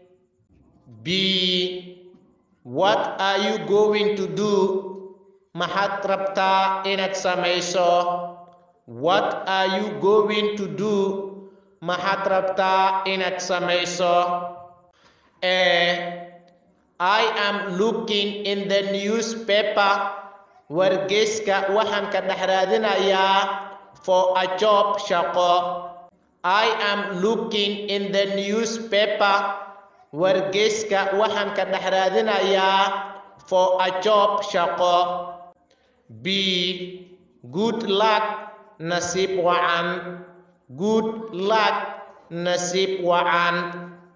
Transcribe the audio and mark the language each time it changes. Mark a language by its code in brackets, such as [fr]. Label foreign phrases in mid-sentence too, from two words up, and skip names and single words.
[en] B, what are you going to do, [so] maxaad rabtaa inaad samayso. [en] What are you going to do, [so] maxaad rabtaa inaad samayso. [en] I am looking in the newspaper, [so] wargeyska waxaan ka dhex raadinayaa, [en] for a job, shaqo. I am looking in the newspaper, [so] wargeyska waxaan ka dhex raadinayaa, [en] for a job, shaqo. B, good luck, [so] nasiib wacan. [en] Good luck, [so] nasiib wacan.